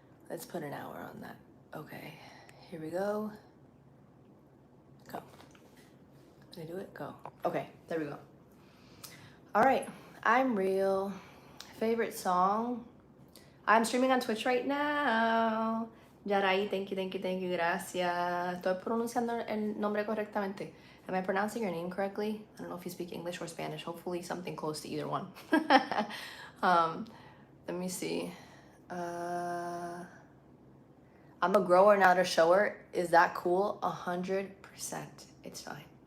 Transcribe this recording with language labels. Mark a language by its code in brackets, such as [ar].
[en] Let's put an hour on that. Okay, here we go. Go. Did I do it? Go. Okay, there we go. All right, I'm real. Favorite song? I'm streaming on Twitch right now. Yarai, thank you, thank you, thank you, gracias. [es] Estoy pronunciando el nombre correctamente. [en] Am I pronouncing your name correctly? I don't know if you speak English or Spanish. Hopefully something close to either one. Let me see. I'm a grower, not a shower. Is that cool? 100%. It's fine.